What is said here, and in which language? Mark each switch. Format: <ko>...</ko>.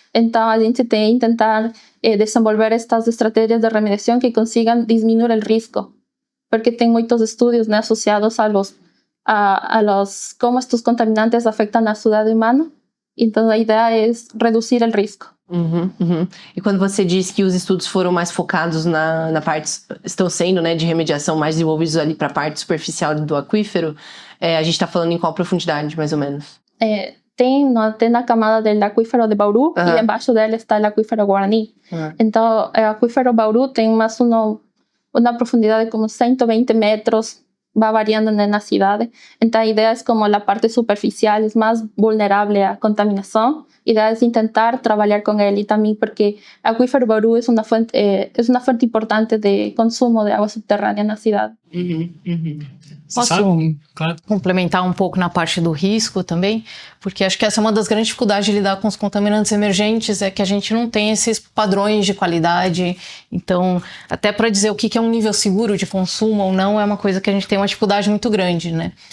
<es>Entonces,</es> <pt>a gente tem que</pt> <es>intentar desenvolver estas estrategias de remediación que consigan disminuir el riesgo, porque tem muchos estudios, ¿no? Asociados a cómo estos contaminantes afectan a la salud humana. Entonces, la idea es reducir el riesgo.</es> <pt>E quando você disse que os estudos foram mais focados na parte, estão sendo, né, de remediação, mais desenvolvidos ali para a parte superficial do aquífero, a gente está falando em qual profundidade, mais ou menos? Tem na camada do aquífero de Bauru e embaixo dele está o aquífero Guarani. Então, o aquífero Bauru tem mais uma profundidade de como 120 metros,</pt> <es>va variando en la ciudad. Entonces, la idea es como la parte superficial es más vulnerable a contaminación. La idea es intentar trabajar con él y también porque el acuífero Bauru es una fuente importante de consumo de agua subterránea en la ciudad.</es> <pt>Posso complementar um pouco na parte do risco também? Porque acho que essa é uma das grandes dificuldades de lidar com os contaminantes emergentes, é que a gente não tem esses padrões de qualidade. Então, até para dizer o que é um nível seguro de consumo ou não, é uma coisa que a gente tem uma dificuldade muito grande, né?</pt>